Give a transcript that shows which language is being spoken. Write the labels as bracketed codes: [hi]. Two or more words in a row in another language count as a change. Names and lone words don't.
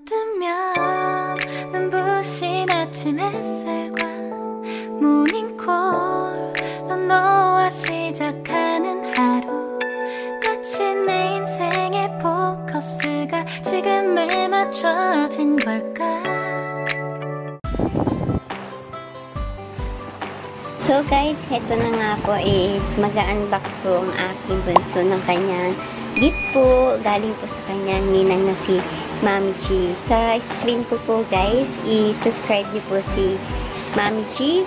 [ko] 일어나면 눈부신 아침 햇살과 모닝콜로 너와 시작하는 하루, 마치 내 인생의 포커스가 지금에 맞춰진 걸까. [en] So guys, [tl] heto na nga po is mag-unbox po ang aking bunso ng kanyang gift po. Galing po sa kanyang ninang na si Mami G. Sa screen ko po guys, i-subscribe niyo po si Mami G.